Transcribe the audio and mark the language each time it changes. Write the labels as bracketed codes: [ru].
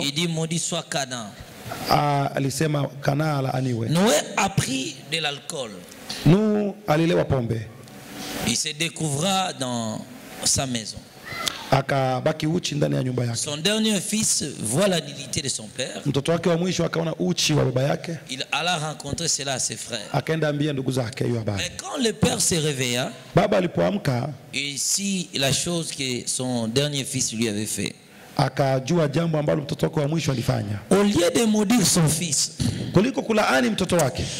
[fr] Il dit maudit soit Canaan. [sw] Alisema Canaan alaaniwe. [fr] Noé a pris de l'alcool. [sw] Nuhu alilewa pombe. [fr] Il se découvra dans sa maison. [sw] Akabaki uchi ndani ya nyumba yake. [fr] Son dernier fils voit la nudité de son père. [sw] Mtoto wake wa mwisho akaona uchi wa baba yake. [fr] Il alla rencontrer cela à ses frères. [sw] Akaenda ambia ndugu zake hiyo habari. [fr] Mais quand le père se réveilla, [sw] baba alipoamka, [fr] ici la chose que son dernier fils lui avait fait, [sw] akajua jambo ambalo mtoto wake wa mwisho alifanya. [fr] Au lieu de maudire son fils, [sw] kuliko kulaani mtoto wake,